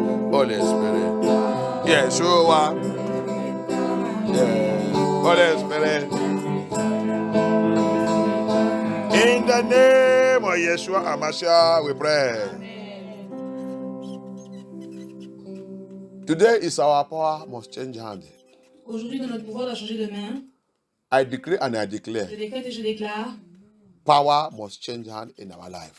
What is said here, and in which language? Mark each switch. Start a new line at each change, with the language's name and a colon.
English: Holy Spirit, Yeshua, yeah. Holy Spirit. In the name of Yeshua HaMashiach, we pray. Today is our power must change hand.
French: Aujourd'hui, dans notre pouvoir doit changer de main.
English: I decree and I declare,
French: Je décrète et je déclare,
English: power must change hand in our life.